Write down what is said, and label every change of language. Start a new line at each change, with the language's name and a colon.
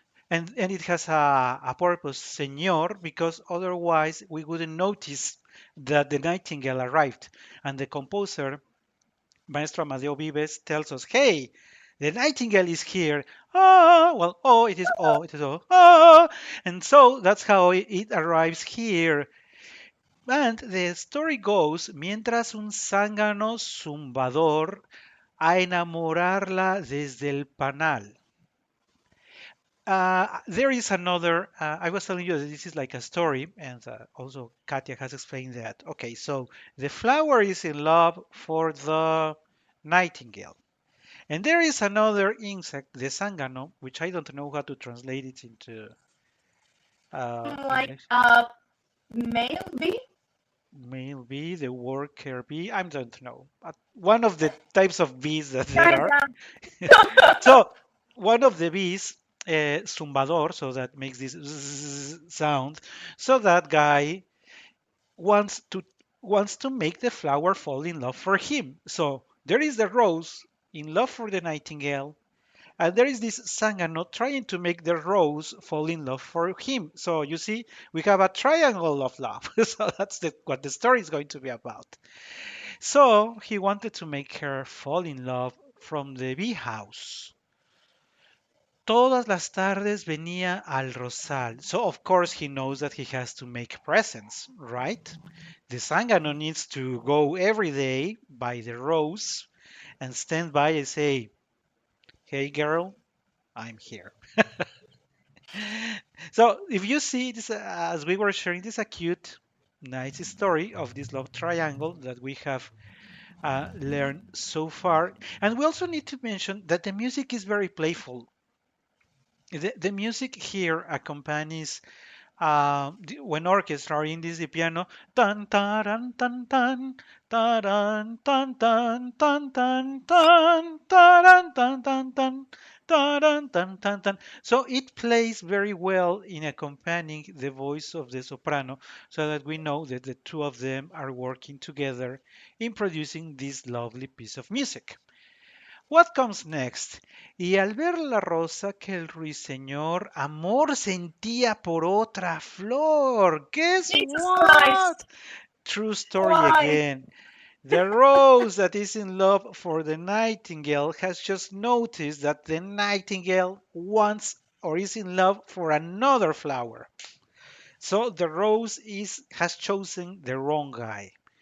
English: And it has a purpose, señor, because otherwise we wouldn't notice that the nightingale arrived. And the composer, Maestro Amadeo Vives, tells us, hey, the nightingale is here. Ah, well, oh, it is oh, ah. And so that's how it arrives here. And the story goes,
Spanish: mientras un zángano zumbador a enamorarla desde el panal.
English: There is another. I was telling you that this is like a story, and also Katia has explained that. Okay, so the flower is in love for the nightingale, and there is another insect, the sangano, which I don't know how to translate it into Like English. a male bee? Male bee, the worker bee. I don't know. One of the types of bees that there are. Kinda. So one of the bees, zumbador, so that makes this sound. So that guy wants to wants to make the flower fall in love for him. So there is the rose in love for the nightingale, and there is this Sangano trying to make the rose fall in love for him. So you see, we have a triangle of love. So that's what the story is going to be about. So he wanted to make her fall in love from the bee house.
Spanish: Todas las tardes venía al rosal.
English: So of course he knows that he has to make presents, right? The Sangano needs to go every day by the rose and stand by and say, hey girl, I'm here. So if you see this, as we were sharing, this is a cute, nice story of this love triangle that we have learned so far. And we also need to mention that the music is very playful. The music here accompanies when orchestra or in this the piano, tan taran tan tan taran tan tan tan tan tan taran tan tan tan taran tan tan tan. So it plays very well in accompanying the voice of the soprano, so that we know that the two of them are working together in producing this lovely piece of music. What comes next?
Spanish: Y al ver la rosa que el ruiseñor amor sentía por otra flor.
English: Guess Jesus what? Christ! True story Why? again. The rose that is in love for the nightingale has just noticed that the nightingale wants or is in love for another flower. So the rose has chosen the wrong guy.